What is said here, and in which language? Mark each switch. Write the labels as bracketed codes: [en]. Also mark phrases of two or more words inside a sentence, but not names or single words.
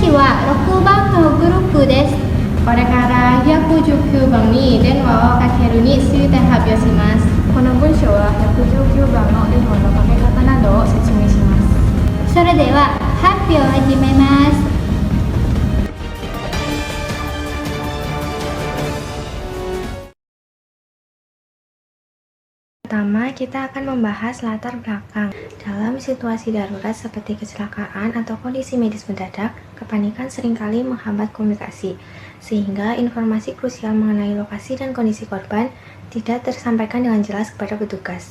[ja] は6番のグループです。これから119番に電話をかけるについて発表します。この文章は119番の電話のかけ方などを説明します。それでは発表を始めます。 [id] Pertama, kita akan membahas latar belakang. Dalam situasi darurat seperti kecelakaan atau kondisi medis mendadak, kepanikan seringkali menghambat komunikasi, sehingga informasi krusial mengenai lokasi dan kondisi korban tidak tersampaikan dengan jelas kepada petugas.